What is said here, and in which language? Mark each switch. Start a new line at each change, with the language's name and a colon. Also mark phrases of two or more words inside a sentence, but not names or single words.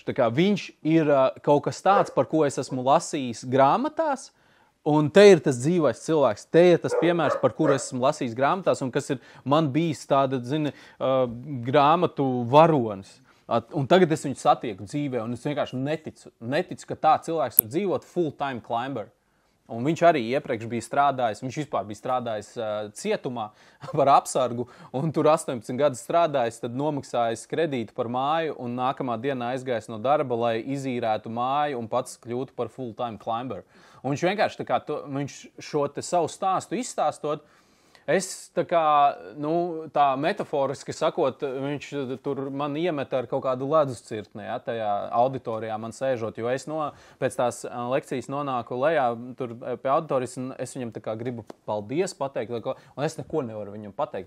Latvian: Tā kā viņš ir kaut kas tāds, par ko es esmu lasījis grāmatās, un te ir tas dzīvais cilvēks, te ir tas piemērs, par kuru esmu lasījis grāmatās, un kas ir man bijis tāda, grāmatu varonis. Un tagad es viņu satieku dzīvē, un es vienkārši neticu, ka tā cilvēks var dzīvot
English: full-time climber.
Latvian: Un viņš arī iepriekš bija strādājis, viņš vispār bija strādājis cietumā par apsargu, un tur 18 gadus strādājis, tad nomaksājis kredītu par māju, un nākamā dienā aizgājis no darba, lai izīrētu māju un pats kļūtu par
English: full-time climber.
Latvian: Un viņš vienkārši viņš šo te savu stāstu izstāstot, es tā metaforiski sakot, viņš tur man iemet ar kaut kādu leduscirtni, tajā auditorijā man sēžot, jo es pēc tās lekcijas nonāku lejā tur pie auditorijas, un es viņam gribu paldies pateikt, un es neko nevaru viņam pateikt.